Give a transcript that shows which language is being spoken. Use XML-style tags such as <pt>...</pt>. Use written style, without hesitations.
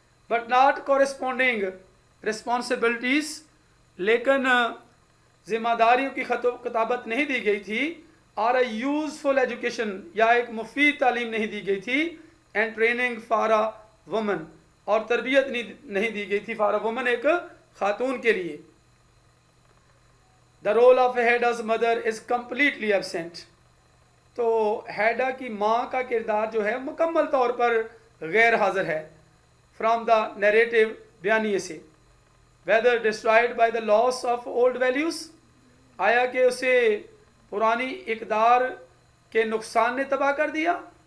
<en>but not corresponding responsibilities,</en> <ur>لیکن ذمہ داریوں کی خط و کتابت نہیں دی گئی تھی. اور</ur> <en>a useful education,</en> <ur>یا ایک مفید تعلیم نہیں دی گئی تھی.</ur> <en>and training for a woman,</en> <ur>اور تربیت نہیں دی گئی تھی</ur> <en>for a woman,</en> <ur>ایک خاتون کے لیے.</ur> <en>The role of Hedda's mother is completely absent.</en> <ur>تو ہیڈا کی ماں کا کردار جو ہے مکمل طور پر غیر حاضر ہے</ur> <en>from the narrative,</en> <ur>بیانیے سے.</ur> <en>whether destroyed by the loss of old values,</en> <ur>آیا کہ اسے پرانی اقدار کے نقصان نے تباہ کر دیا.</ur>